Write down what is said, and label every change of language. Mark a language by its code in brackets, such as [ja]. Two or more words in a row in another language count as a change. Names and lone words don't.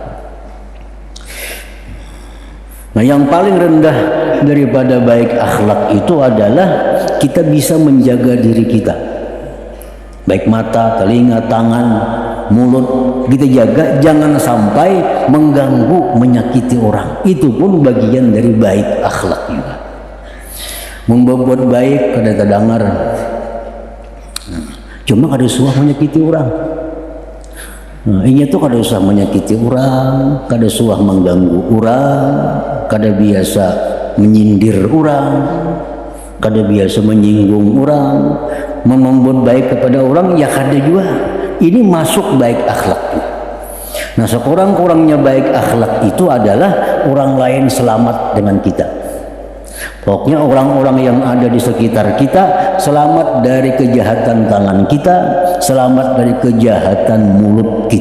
[id] Nah, yang paling rendah daripada baik akhlak itu adalah kita bisa menjaga diri kita. Baik mata, telinga, tangan, mulut kita jaga, jangan sampai mengganggu, menyakiti orang. Itu pun bagian dari baik akhlak juga. [bjn] Membuat baik kada terdengar, cuma kada suah menyakiti orang. Nah, inya tuh kada usah menyakiti orang, kada usah mengganggu orang, kada biasa menyindir orang, kada biasa menyinggung orang, membuat baik kepada orang ya kada juga. [id] Ini masuk baik akhlak. Nah, sekurang-kurangnya baik akhlak itu adalah orang lain selamat dengan kita. Pokoknya orang-orang yang ada di sekitar kita selamat dari kejahatan tangan kita, selamat dari kejahatan mulut kita.